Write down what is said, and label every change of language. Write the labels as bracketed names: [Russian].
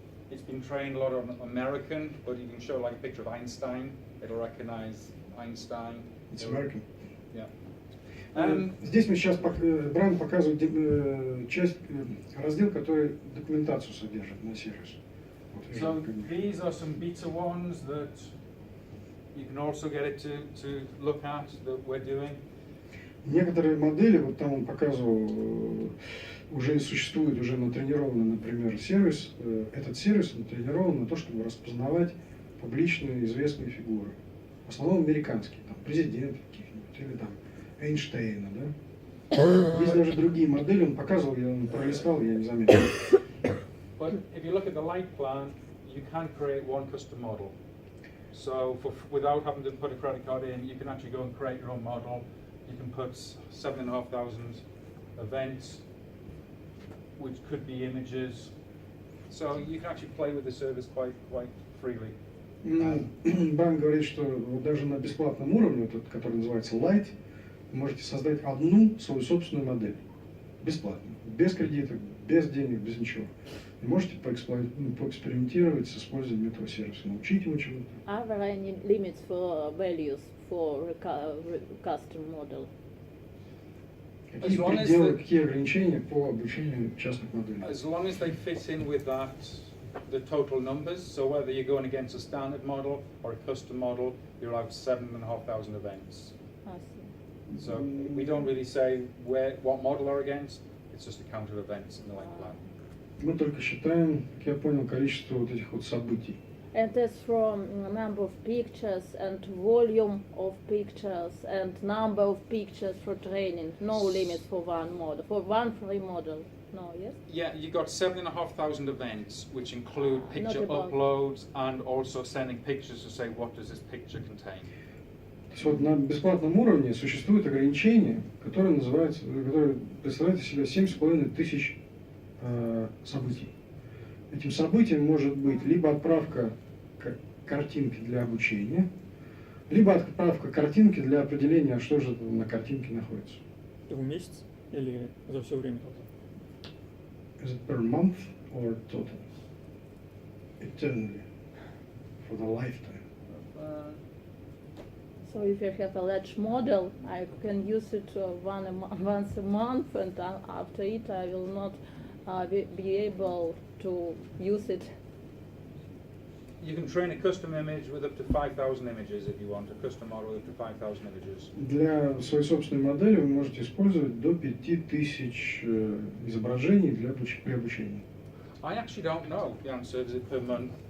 [English] It's been trained a lot on American, but you can show like a picture of Einstein, it'll recognize Einstein. It's American. Yeah. [Russian] Здесь мы сейчас, Брайан показывает раздел, который документацию содержит на сервис. [English] So these are some beta ones that you can also get it to look at that we're doing. [Russian] Некоторые модели, вот там он показывал, уже существует, уже натренированный, например, сервис. Этот сервис натренирован на то, чтобы распознавать публичные известные фигуры. В основном американские, там, президенты каких-нибудь, или там Эйнштейна, да. Есть даже другие модели, он показывал, я пролистал, я не заметил. [English] But if you look at the light plan, you can create one custom model. So without having to put a credit card in, you can actually go and create your own model. You can put 7,500 events, which could be images. So you can actually play with the service quite freely. [Russian] Брайан говорит, что вот даже на бесплатном уровне, этот, который называется Light, вы можете создать одну свою собственную модель. Бесплатно. Без кредита, без денег, без ничего. И можете поэкспериментировать с использованием этого сервиса, научить его чему-то. [English] Are there any limits for values for custom model? [Russian] Какие пределы, какие ограничения по обучению частных моделей? [English] As long as they fit in with that, the total numbers, so whether you're going against a standard model or a custom model, you're allowed 7,500 events. I see. So we don't really say what model are against, it's just a count of events in the light plan. [Russian] Мы только считаем, как я понял, количество вот этих вот событий. [English] And that's from number of pictures and volume of pictures and number of pictures for training. No limits for one model, for one free model. No, yes? Yeah, you got 7,500 events, which include picture uploads and also sending pictures to say what does this picture contain. [Russian] То есть вот на бесплатном уровне существует ограничение, которое называется, которое представляет из себя 7,5 тысяч событий. Этим событием может быть либо отправка картинки для обучения, либо отправка картинки для определения, что же на картинке находится. В месяц или за все время? [English] Is it per month or total? Eternally. For the lifetime. So if you have a large model, I can use it once a month, and after it I will not be able to use it. You can train a custom image with up to 5,000 images if you want, a custom model with up to 5,000 images. [Russian] Для своей собственной модели вы можете использовать до 5000 изображений при обучении. [English] I actually don't know the answer, is it per month?